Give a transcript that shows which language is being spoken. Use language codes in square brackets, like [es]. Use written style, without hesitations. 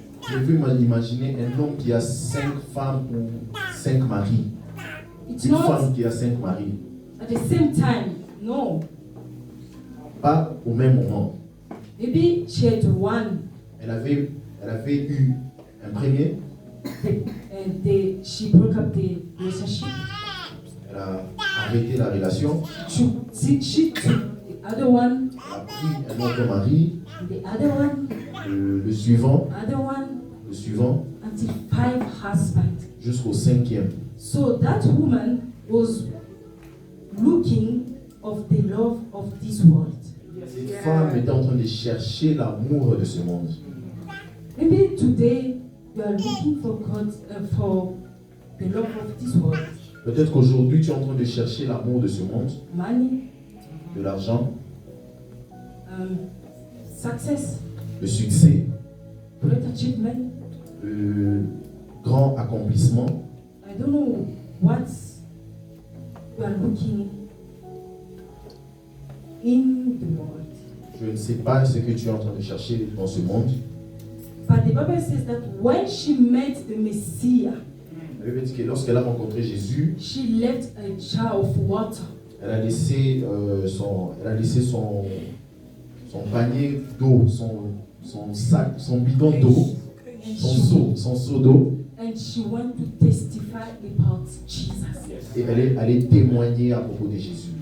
[fr] Je peux m'imaginer un homme qui a 5 femmes ou 5 maris. [en] It's [fr] Une [en] not [fr] femme qui a 5 maris. [en] at the same time. No. [fr] Pas au même moment. [en] Maybe she had one [fr] Elle avait eu un premier, [en] and she broke up the relationship. [fr] elle a arrêté la relation, [en] She took the other one, [fr] elle a pris un autre mari, [en] the other one, [fr] le suivant, [en] other one, [fr] le suivant, [en] until 5 husbands. [fr] jusqu'au 5e. [en] So that woman was looking of the love of this world. [fr] Cette femme était en train de chercher l'amour de ce monde. [en] Maybe today you are looking for God, for the love of this world. [fr] Peut-être qu'aujourd'hui tu es en train de chercher l'amour de ce monde, [en] Money, [fr] de l'argent, [en] success, [fr] le succès, [en] great achievement. [fr] le grand accomplissement. [en] I don't know what you are looking in the world. [fr] Je ne sais pas ce que tu es en train de chercher dans ce monde. [en] But the Bible says that when she met the Messiah, [fr] La Bible dit que lorsqu'elle a rencontré Jésus, [en] she left a jar of water. [fr] elle a laissé son panier d'eau, son sac, son bidon d'eau, son seau d'eau, [en] And she went to testify about Jesus. [fr] et elle est allée témoigner à propos de Jésus.